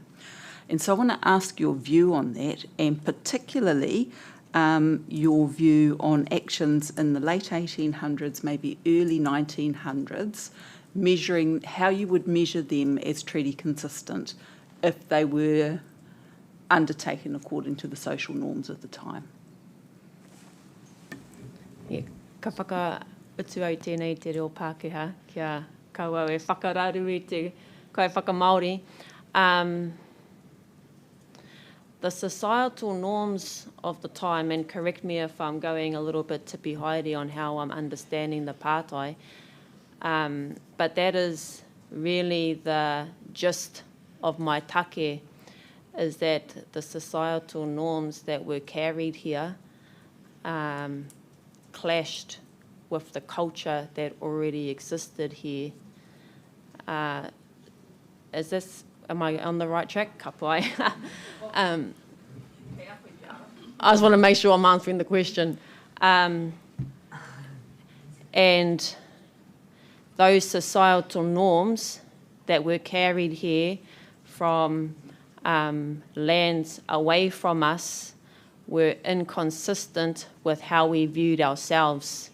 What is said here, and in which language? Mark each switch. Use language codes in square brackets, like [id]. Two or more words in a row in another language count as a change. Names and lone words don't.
[en] And so I want to ask your view on that, and particularly your view on actions in the late 1800s, maybe early 1900s, measuring how you would measure them as treaty consistent if they were undertaken according to the social norms of the time. Yeah, [mi] ka whaka utu au tēnei te reo Pākehā, kia kaua e whakararu i te kai whakamaori. [en] The societal norms of the time, and correct me if I'm going a little bit tipi-haere on how I'm understanding the pātai, but that is really the gist of my take, is that the societal norms that were carried here clashed with the culture that already existed here. Am I on the right track? [mi] Ka pai. [en] I just want to make sure I'm answering the question. And those societal norms that were carried here from lands away from us were inconsistent with how we viewed ourselves.